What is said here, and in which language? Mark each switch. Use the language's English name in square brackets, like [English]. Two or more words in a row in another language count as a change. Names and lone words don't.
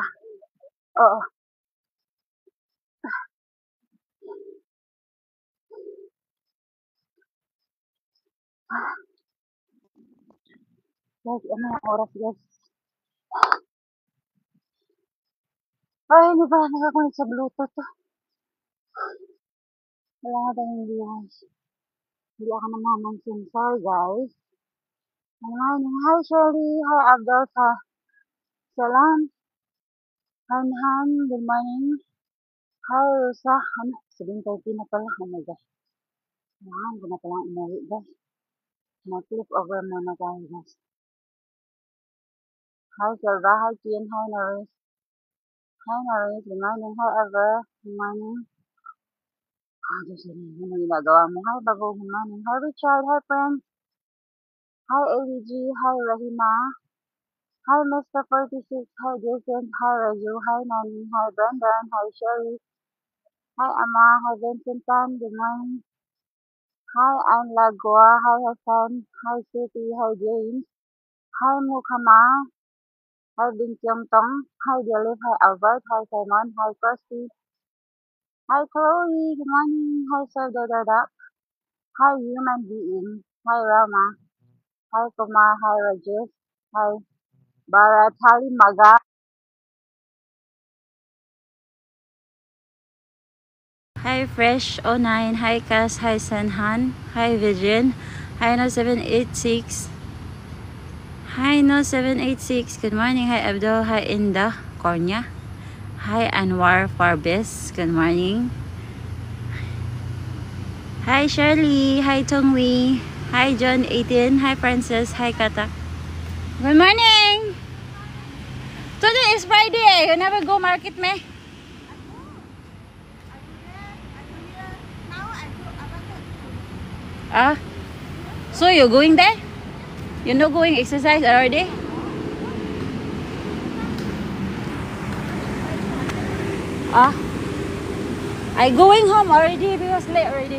[Filipino] Oo. Guys, ano yung oras guys? Ay, hindi pala nakakunik sa Bluetooth. Wala nga tayong viewers. Hindi ako namamansin. [English] Sorry guys. Good morning. Hi Shirley. Hi Abdul. Salam. Han. Good morning. Hi Rosa. Ano? [Filipino] 7:30 na pala. [English] Oh my gosh. [Filipino] Kailangan ko na palang umuwi guys. Mag- [English] flip over [Filipino] muna tayo guys. [English] Hi Silva. Hi Kian. Hi Norris. Hi Norris. Good morning. Hi Ever. Good morning. [Filipino] Ah, Diyos ko rin. Ano ginagawa mo? Hi Bago. [English] Good morning. Hi Richard. Hi friends. Hi AVG. Hi Rahima. Hi Mr. 46. Hi Jason. Hi Raju. Hi Nani. Hi Brendan. Hi Sherry. Hi Ama. Hi Vincent Tan. Good morning. Hi I'm Lagua. Hi Hassan. Hi City. Hi James. Hi Mukama. Hi Bin Kyung Tong. Hi Dilip. Hi Albert. Hi Simon. Hi Kirsty. Hi Chloe. Good morning. Hi Sir Dodada. Hi Human Being. Hi Rama. Hi Kumar. Hi Rajesh. Hi Bharat. Hi Maga. Hi Fresh 09. Hi Cass. Hi Sanhan. Hi Vivian. Hi No 786. Hi No 786. Good morning. Hi Abdul. Hi Inda Kornya. Hi Anwar Farbes. Good morning. Hi Shirley. Hi Tongwi. Hi John 18. Hi Francis. Hi Katak. Good morning. Today is Friday. You never go market me? Ah, so you're going there? You're not going exercise already? Ah, I going home already because late already.